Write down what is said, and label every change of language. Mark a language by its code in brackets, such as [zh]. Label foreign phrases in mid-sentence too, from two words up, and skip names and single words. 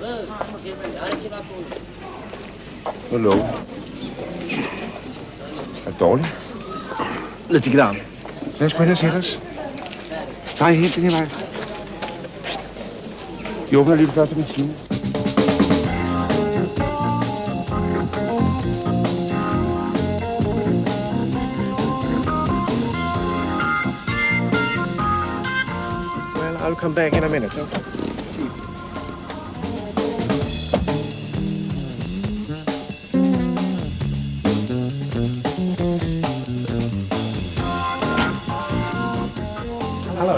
[da] Hvor lov. Er det dårligt? [sv] Lite grann. [da] Lad os gå ind og sætte os. Nej, helt den her vej. Vi åbner lige det første maskine. [en] Well, I'll come back in a minute. Okay? Hello.